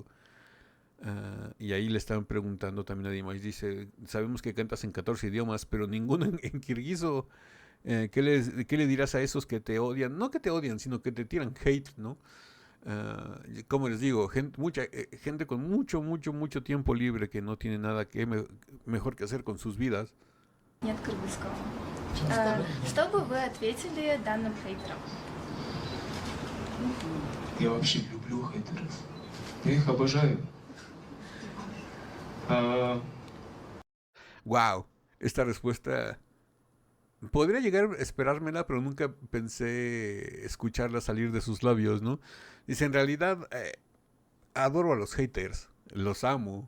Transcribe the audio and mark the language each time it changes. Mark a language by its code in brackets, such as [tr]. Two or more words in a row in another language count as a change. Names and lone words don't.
[es] Y ahí le estaban preguntando también a Dimash, dice, sabemos que cantas en 14 idiomas, pero ninguno en kirguiso. ¿Qué le dirás a esos que te odian? No que te odian, sino que te tiran hate, ¿no? Como les digo, mucha gente con mucho tiempo libre que no tiene nada mejor que hacer con sus vidas. [ru] нет кыргызского. Что бы вы ответили данным хейтерам? Я вообще люблю хейтеров. Я их обожаю. [es] Wow, esta respuesta podría llegar a esperármela, pero nunca pensé escucharla salir de sus labios, ¿no? Dice, en realidad adoro a los haters, los amo.